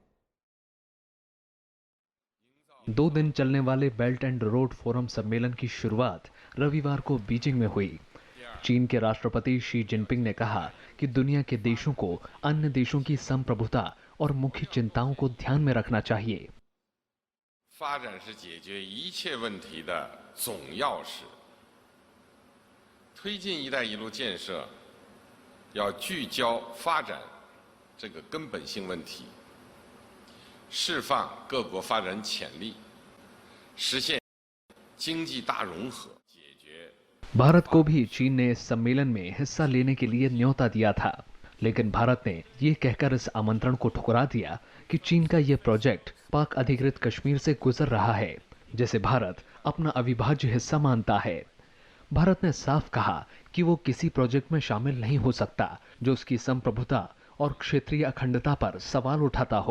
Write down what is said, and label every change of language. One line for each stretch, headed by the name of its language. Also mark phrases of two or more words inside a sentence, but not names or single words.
Hindi: 2 दिन चलने वाले बेल्ट एंड रोड फोरम सम्मेलन की शुरुआत रविवार को बीजिंग में हुई। चीन के राष्ट्रपति शी जिनपिंग ने कहा कि दुनिया के देशों को अन्य देशों की संप्रभुता और मुख्य चिंताओं को ध्यान में रखना चाहिए।
Chinese: 发展是解决一切问题的总钥匙。推进“一带一路”建设，要聚焦发展这个根本性问题，释放各国发展潜力，实现经济大融合，解决
Hindi: भारत को भी चीन ने इस सम्मेलन में हिस्सा लेने के लिए न्योता दिया था, लेकिन भारत ने ये कहकर इस आमंत्रण को ठुकरा दिया कि चीन का ये प्रोजेक्ट पाक अधिकृत कश्मीर से गुजर रहा है, जिसे भारत अपना अविभाज्य हिस्सा मानता है। भारत ने साफ कहा कि वो किसी प्रोजेक्ट में शामिल नहीं हो सकता जो उसकी संप्रभुता और क्षेत्रीय अखंडता पर सवाल उठाता हो।